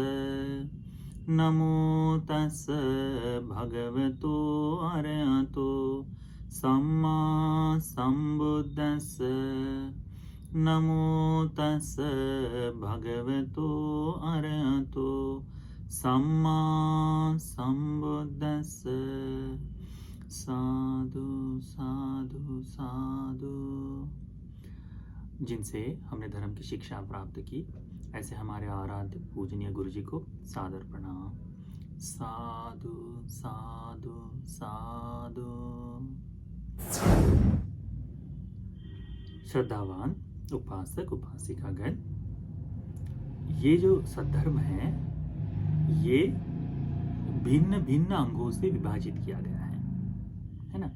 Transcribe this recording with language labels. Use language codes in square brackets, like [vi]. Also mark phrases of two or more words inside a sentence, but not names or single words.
[pi] नमो तस् भगवतो अरहतो सम्मा संबुद्दस्स। नमो तस् भगवतो अरहतो सम्मा संबुद्दस्स। साधु साधु साधु। [hi] जिनसे हमने धर्म की शिक्षा प्राप्त की, ऐसे हमारे आराध्य पूजनीय गुरु जी को सादर प्रणाम। [pi] साधु साधु साधु। [hi] श्रद्धावान उपासक उपासिकागण, ये जो सद्धर्म है ये भिन्न भिन्न अंगों से विभाजित किया गया है ना।